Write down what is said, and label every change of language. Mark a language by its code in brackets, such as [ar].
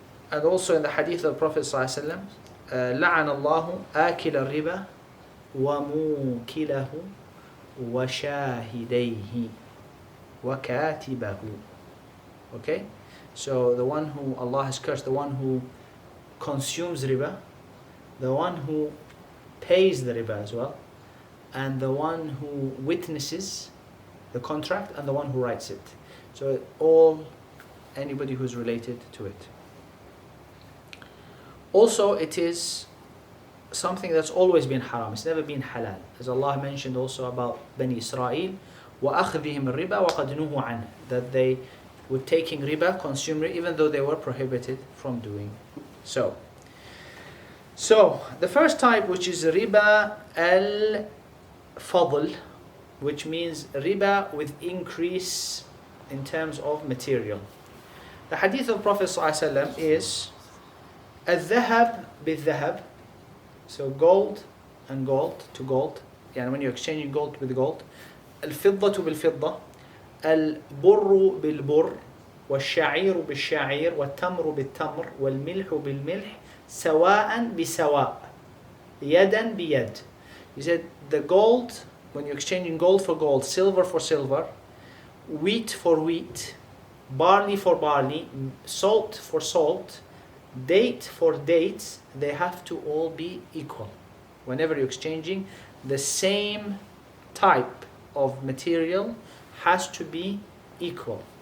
[en] And also in the hadith of the Prophet [ar] صلى الله عليه وسلم لعن الله آكل الربا وموكله وشاهديه وكاتبه. [en] Okay, so the one who Allah has cursed, the one who consumes riba, the one who pays the riba as well, and the one who witnesses the contract, and the one who writes it. So anybody who's related to it. Also, it is something that's always been haram. It's never been halal. As Allah mentioned also about Bani Israel, [ar] وَأَخْذِهِمْ الرِّبَا وَقَدْ نُهُوا عَنْهُ, [en] that they were taking riba, consuming it, even though they were prohibited from doing so. So, the first type, which is riba al-fadl, which means riba with increase in terms of material. The hadith of Prophet ﷺ is [ar] الذهب بالذهب, [en] so gold and gold to gold, when you're exchanging gold with gold. [ar] الفضة بالفضة, البر بالبر, والشعير بالشعير, والتمر بالتمر, والملح بالملح, سواء بسواء, يدا بيد. [en] He said the gold, when you're exchanging gold for gold, silver for silver, wheat for wheat, barley for barley, salt for salt, date for dates, they have to all be equal. Whenever you're exchanging, the same type of material has to be equal.